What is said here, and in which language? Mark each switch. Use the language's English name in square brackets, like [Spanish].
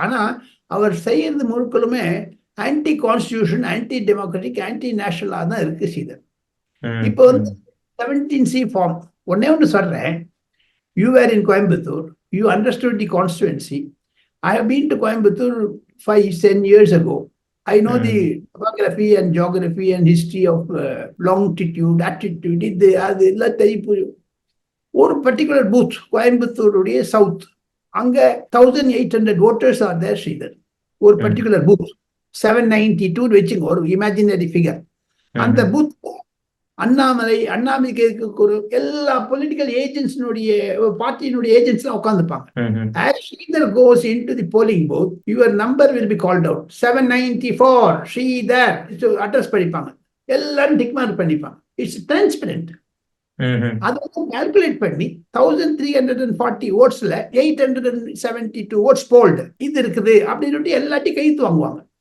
[Tamil] ஆனா அவர் செய்யறது முழுக்களுமே anti constitution, anti democratic, anti நேஷனலா தான் இருக்கு சீதர். இப்போ வந்து 17C ஃபார்ம் ஒன்னு சொல்றேன். [English] You were in Coimbatore, you understood the constituency. I have been to Coimbatore 5-10 years ago. I know the topography and geography and history of longitude, attitude. [Tamil] அது எல்லாம் தெரியும். ஒரு பர்டிகுலர் பூத் கோயம்புத்தூருடைய சவுத், அங்க 1800 [English] voters are there [Tamil] ஸ்ரீதர். ஒரு particular booth 792 வச்சுங்க, ஒரு imaginary figure. அந்த booth அண்ணாமலைக்கு ஒரு எல்லா political ஏஜென்ட்ஸினுடைய பார்ட்டியினுடைய agents உட்காந்துப்பாங்க. [English] As Sridhar goes into the polling booth, your number will be called out. [Tamil] 794 Sridhar address பண்ணிப்பாங்க. எல்லாரும் டிக் மார்க் பண்ணிப்பாங்க. [English] It's transparent. [Tamil] அதை வந்து கால்குலேட் பண்ணி 1340 ஓட்ஸ்ல 872 ஓட்ஸ் போல்டு இது இருக்குது அப்படின்னு எல்லாத்தையும் கைத்து வாங்குவாங்க.